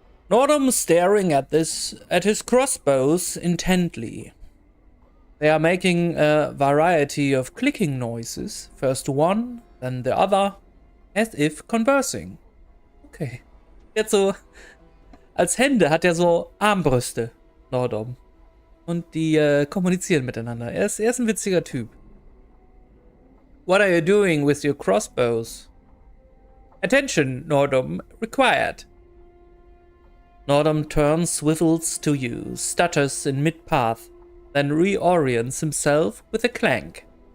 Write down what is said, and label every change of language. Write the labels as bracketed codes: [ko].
[en] Nordom staring at his crossbows intently. They are making a variety of clicking noises, first one, then the other, as if conversing. Okay. [de] Jetzt so, als Hände hat er so Armbrüste, Nordom. Und die kommunizieren miteinander. Er ist ein witziger Typ. [en] What are you doing with your crossbows? Attention, Nordom, required. Nordom turns, swivels to you, stutters in mid-path, then reorients himself with a clank.